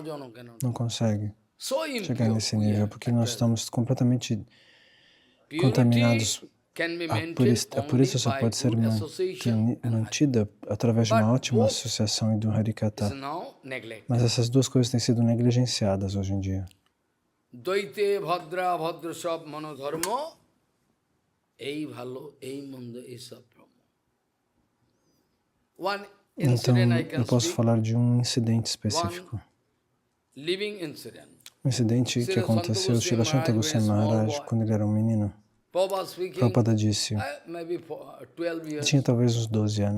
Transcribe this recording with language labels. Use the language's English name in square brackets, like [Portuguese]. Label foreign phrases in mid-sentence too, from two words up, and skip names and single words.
[Portuguese] Não consegue chegar nesse nível, porque nós estamos completamente contaminados. A pureza só pode ser mantida através de uma ótima associação e do Harikata. Mas essas duas coisas têm sido negligenciadas hoje em dia. [Bangla] দ্বৈতে ভদ্র ভদ্র সব মনোধর্ম, এই ভালো, এই মন্দ, এই সব ভ্রম. [Portuguese] Então, eu posso falar de um incidente específico. Um incidente que aconteceu, Srila Shanta Goswami Maharaj, quando ele era um menino. Prabhupada disse, tinha talvez uns 12 anos.